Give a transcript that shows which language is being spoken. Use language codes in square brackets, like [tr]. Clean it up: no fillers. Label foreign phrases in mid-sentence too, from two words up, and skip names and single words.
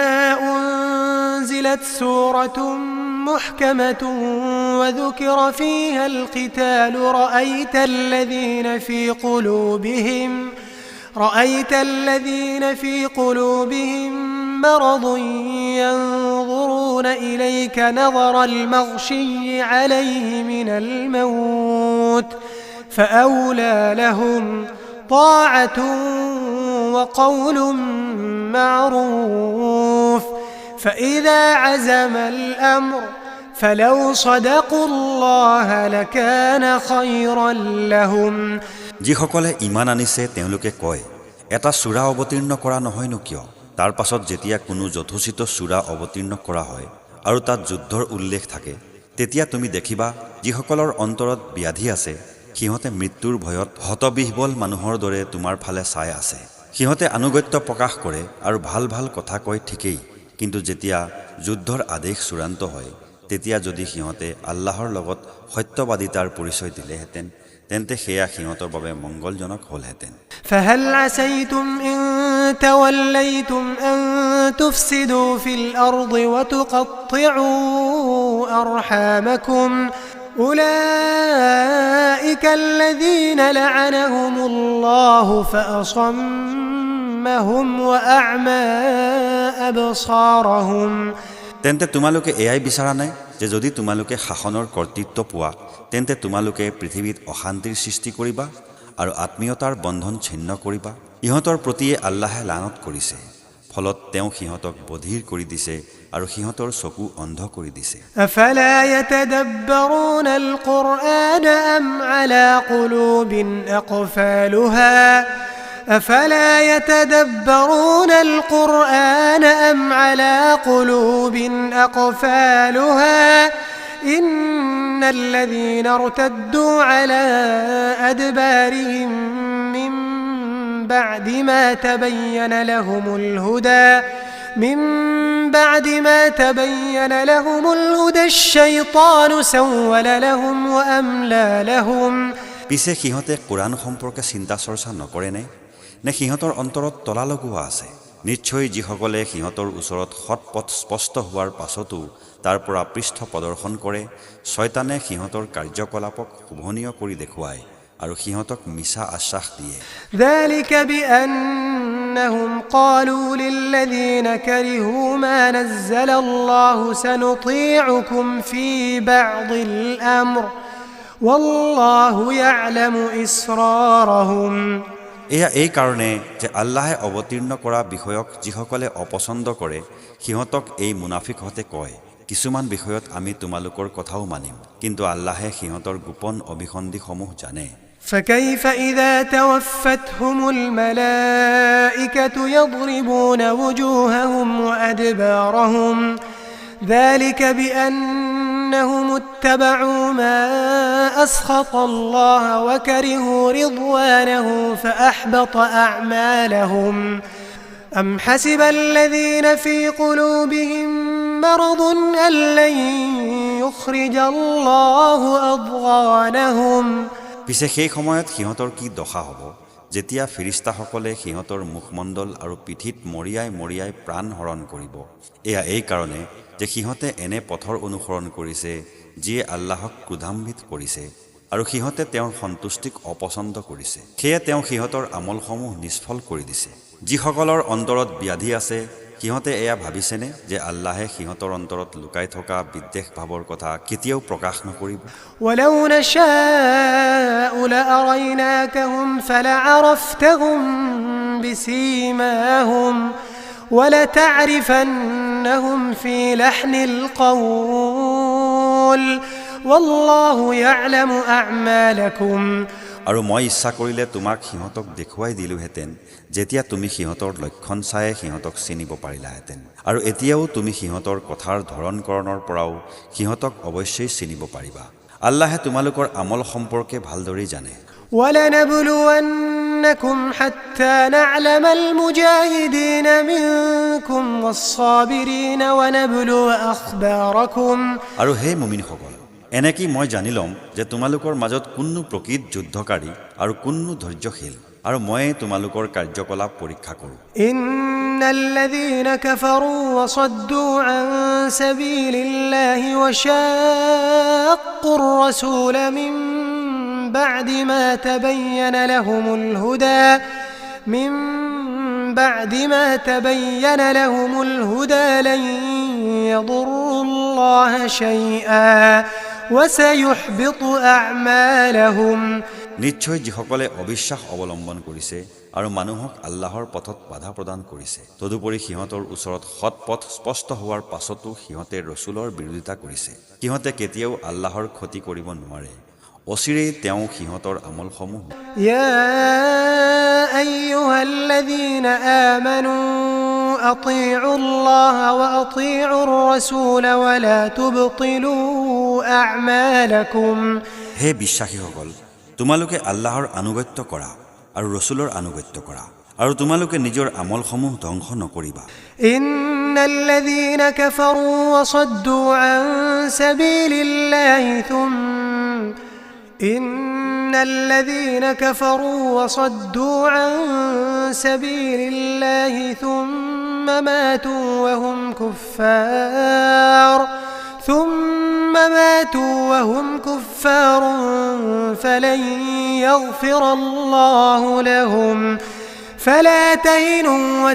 [ar] أنزلت سورة محكمة وذكر فيها القتال رأيت الذين في قلوبهم مرض ينظرون إليك نظر المغشي عليه من الموت فأولى لهم طاعة وقول معروف فإذا عزم الأمر فلو صدقوا الله لكان خيرا لهم। [as] যিসকলে ঈমান আনিছে তেওঁলোকে কয় এটা সূৰা অৱতীৰ্ণ কৰা নহয়নো কিয়? তাৰ পাছত যেতিয়া কোনো যথোচিত সূৰা অৱতীৰ্ণ কৰা হয় আৰু তাত যুদ্ধৰ উল্লেখ থাকে তেতিয়া তুমি দেখিবা যিসকলৰ অন্তৰত ব্যাধি আছে সিহঁতে মৃত্যুৰ ভয়ত হতবিহ্বল মানুহৰ দৰে তোমাৰ ফালে চাই আছে। সিহঁতে আনুগত্য প্ৰকাশ কৰে আৰু ভাল ভাল কথা কয় ঠিকেই, কিন্তু যেতিয়া যুদ্ধৰ আদেশ চূড়ান্ত হয় তেতিয়া যদি সিহঁতে আল্লাহৰ লগত সত্যবাদিতাৰ পৰিচয় দিলেহেঁতেন তেন্তে সেয়া সিহঁতৰ বাবে মংগলজনক হ'লহেঁতেন। [ar] فهل عسيتم إن توليتم أن تفسدوا في الأرض وتقطعوا أرحامكم أولئك الذين لعنهم الله فأصمهم وأعمى أبصارهم। [as] তেন্তে তোমালোকে এয়াই বিচাৰা নাই যে যদি তোমালোকে শাসনৰ কৰ্তৃত্ব পোৱা তেন্তে তোমালোকে পৃথিৱীত অশান্তিৰ সৃষ্টি কৰিবা আৰু আত্মীয়তাৰ বন্ধন ছিন্ন কৰিবা? ইহঁতৰ প্ৰতিয়ে আল্লাহে লানত কৰিছে, ফলত তেওঁ সিহঁতক বধিৰ কৰি দিছে আৰু সিহঁতৰ চকু অন্ধ কৰি দিছে। [ar] أفلا يتدبرون القرآن أم على قلوب أقفالها إن الذين ارتدوا على أدبارهم من بعد ما تبين لهم الهدى الشيطان سول لهم وأملى لهم। [as] পিছে সিহঁতে কোৰআন সম্পৰ্কে চিন্তা চৰ্চা নকৰেনে? নে সিহঁতৰ অন্তৰত তলা লগোৱা আছে? নিশ্চয় যিসকলে সিহঁতৰ ওচৰত সৎপথ স্পষ্ট হোৱাৰ পাছতো তাৰ পৰা পৃষ্ঠ প্ৰদৰ্শন কৰে শয়তানে সিহঁতৰ কাৰ্যকলাপক শোভনীয় কৰি দেখুৱায় আৰু সিহঁতক মিছা আশ্বাস দিয়ে। [ar] ذلك بأنهم قالوا للذين كرهوا ما نزل الله سنطيعكم في بعض الأمر والله يعلم إسرارهم। [as] এয়া এই কাৰণে যে আল্লাহে অৱতীৰ্ণ কৰা বিষয়ক যিসকলে অপছন্দ কৰে সিহঁতক এই মুনাফিকহঁতে কয় কিছুমান বিষয়ত আমি তোমালোকৰ কথাও মানিম, কিন্তু আল্লাহে সিহঁতৰ গোপন অভিসন্ধিসমূহ জানে। [ar] فكيف إذا توفتهم الملائكة يضربون وجوههم وأدبارهم ذلك بأنهم اتبعوا ما أسخط الله وكرهوا رضوانه فأحبط أعمالهم أم حسب الذين في قلوبهم مرض أن لن يخرج الله أضغانهم [as] পিছে সেই সময়ত সিহঁতৰ কি দশা হ'ব যেতিয়া ফিৰিস্তাসকলে সিহঁতৰ মুখমণ্ডল আৰু পিঠিত মৰিয়াই মৰিয়াই প্ৰাণ হৰণ কৰিব। এয়া এই কাৰণে যে সিহঁতে এনে পথৰ অনুসৰণ কৰিছে যিয়ে আল্লাহক ক্ৰোধান্বিত কৰিছে আৰু সিহঁতে তেওঁৰ সন্তুষ্টিক অপছন্দ কৰিছে। সেয়ে তেওঁ সিহঁতৰ আমলসমূহ নিষ্ফল কৰি দিছে। যিসকলৰ অন্তৰত ব্যাধি আছে সিহঁতে এয়া ভাবিছেনে যে আল্লাহে সিহঁতৰ অন্তৰত লুকাই থকা বিদ্বেষ ভাৱৰ কথা কেতিয়াও প্ৰকাশ নকৰিব? [ar] ولو نشاء لأريناكهم فلعرفتهم بسيماهم ولتعرفنهم في لحن القول والله يعلم أعمالكم [as] আৰু মই ইচ্ছা কৰিলে তোমাক সিহঁতক দেখুৱাই দিলোহেঁতেন যেতিয়া তুমি সিহঁতৰ লক্ষণ চাই সিহঁতক চিনিব পাৰিলাহেঁতেন। আৰু এতিয়াও তুমি সিহঁতৰ কথাৰ ধৰণকৰণৰ পৰাও সিহঁতক অৱশ্যেই চিনিব পাৰিবা। আল্লাহে তোমালোকৰ আমল সম্পৰ্কে ভালদৰেই জানে। [ar] ولنبلونكم حتى نعلم المجاهدين منكم والصابرين ونبلو أخباركم [as] আৰু হে মুমিনসকল, এনেকি মই জানি ল'ম যে তোমালোকৰ মাজত কোননো প্ৰকৃত যুদ্ধকাৰী আৰু কোননো ধৈৰ্যশীল, আৰু মই তোমালোকৰ কাৰ্যকলাপ পৰীক্ষা কৰোঁ। [ar] إن الذين كفروا وصدوا عن سبيل الله وشاقوا الرسول من بعد ما تبين لهم الهدى لن يضروا الله شيئا وسيحبط أعمالهم [as] নিশ্চয় যিসকলে অবিশ্বাস অৱলম্বন কৰিছে আৰু মানুহক আল্লাহৰ পথত বাধা প্ৰদান কৰিছে, তদুপৰি সিহঁতৰ ওচৰত সৎ পথ স্পষ্ট হোৱাৰ পাছতো সিহঁতে ৰসুলৰ বিৰোধিতা কৰিছে, সিহঁতে কেতিয়াও আল্লাহৰ ক্ষতি কৰিব নোৱাৰে। অচিৰেই তেওঁ সিহঁতৰ আমলসমূহ [ar] يا أيها الذين آمنوا أطيعوا الله وأطيعوا الرسول ولا تبطلوا أعمالكم [as] হে বিশ্বাসীসকল, তোমালোকে আল্লাহৰ আনুগত্য কৰা আৰু ৰসুলৰ আনুগত্য কৰা, আৰু তোমালোকে নিজৰ আমলসমূহ ধ্বংস নকৰিবা। [ar] إن الذين كفروا وصدوا عن سبيل الله ثم ماتوا وهم كفار فلن يغفر الله لهم فلا تهنوا